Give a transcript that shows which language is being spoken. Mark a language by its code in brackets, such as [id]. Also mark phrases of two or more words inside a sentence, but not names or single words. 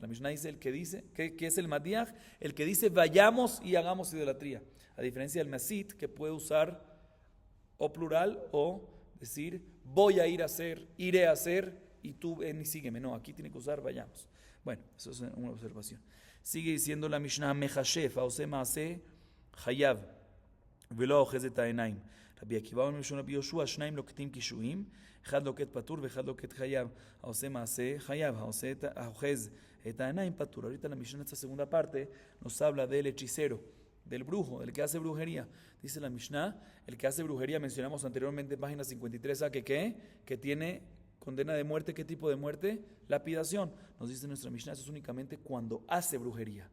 [es] La Mishnah dice, ¿qué es el Madiach? El que dice vayamos y hagamos idolatría. A diferencia del Masit, que puede usar o plural o decir voy a ir a hacer, iré a hacer y tú ven y sígueme. No, aquí tiene que usar vayamos. Bueno, eso es una observación. Sigue diciendo la Mishnah, [he] מכשף, העושה מעשה, חייב, ולא אוחז העיניים. Rabbi Akiva אומר משום רבי יהושע, שניים לוקטים קישואים, אחד לוקט פטור ואחד לוקט חייב. העושה מעשה חייב, האוחז את העיניים פטור. [es] Ahorita la Mishnah, en esta segunda parte, nos habla del hechicero, del brujo, del que hace brujería. Dice la Mishnah, el que hace brujería, mencionamos anteriormente en página 53a, que tiene condena de muerte. ¿Qué tipo de muerte? Lapidación. Nos dice nuestra Mishnah, eso es únicamente cuando hace brujería.